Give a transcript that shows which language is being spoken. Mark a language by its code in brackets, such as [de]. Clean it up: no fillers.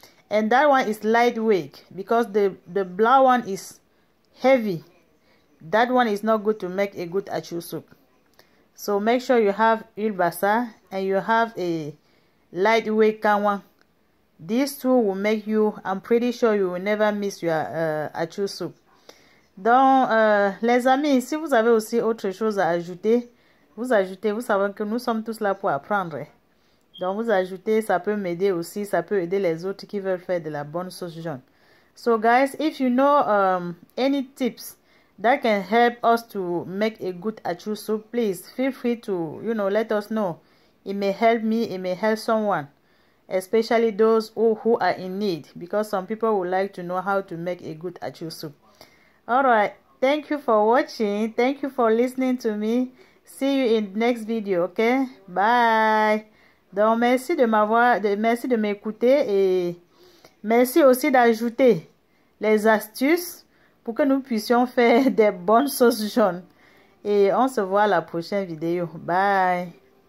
[en] And that one is lightweight because the black one is heavy. That one is not good to make a good achu soup. So make sure you have huile bassa and you have a lightweight kawan. These two will make you, I'm pretty sure you will never miss your achu soup. [fr] Donc, les amis, si vous avez aussi autre chose à ajouter, vous ajoutez, vous savez que nous sommes tous là pour apprendre. Donc, vous ajoutez, ça peut m'aider aussi, ça peut aider les autres qui veulent faire de la bonne sauce jaune. [en] So, guys, if you know any tips that can help us to make a good achu soup, please feel free to, let us know. It may help me, it may help someone. Especially those who are in need, because some people would like to know how to make a good achu soup. Alright, thank you for watching. Thank you for listening to me. See you in the next video, okay? Bye. [fr] Donc, merci de m'écouter et merci aussi d'ajouter les astuces pour que nous puissions faire des bonnes sauces jaunes. Et on se voit à la prochaine vidéo. Bye.